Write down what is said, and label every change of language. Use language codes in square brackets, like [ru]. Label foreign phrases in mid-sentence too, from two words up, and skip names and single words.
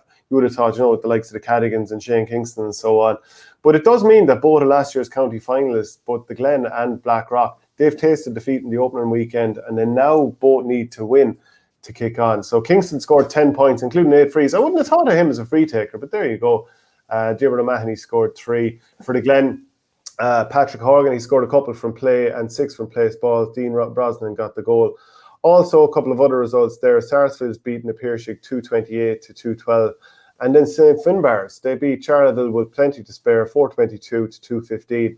[en] You would have thought, you know, with the likes of the Cadigans and Shane Kingston and so on. But it does mean that both of last year's county finalists, both the Glen and Blackrock, they've tasted defeat in the opening weekend, and they now both need to win to kick on. So Kingston scored 10 points, including 8 frees. I wouldn't have thought of him as a free taker, but there you go. Diarmuid O'Mahony scored 3. For the Glen, Patrick Horgan, he scored a couple from play and 6 from place balls. Dean Brosnan got the goal. Also, a couple of other results there. Sarsfield's beaten the Piershig 228 to 212. And then St. Finbarrs, they beat Charleville with plenty to spare, 422 to 215.